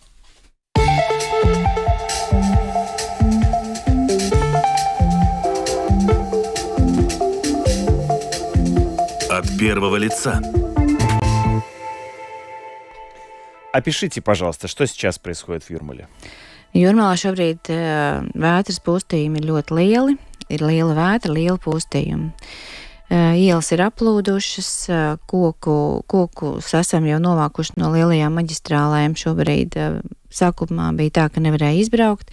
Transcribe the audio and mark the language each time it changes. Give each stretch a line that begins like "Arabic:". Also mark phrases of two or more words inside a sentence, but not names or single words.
Russian: От первого лица. Опишите, пожалуйста, что сейчас происходит в Юрмале.
Latvian: Jūrmalā šobrīd vētras postījumi ir ļoti lieli. Ir liela vētra, liela postījuma. Ielas ir aplūdušas, koku esam jau novākuši no lielajām maģistrālēm. Šobrīd sākumā bija tā, ka nevarēja izbraukt.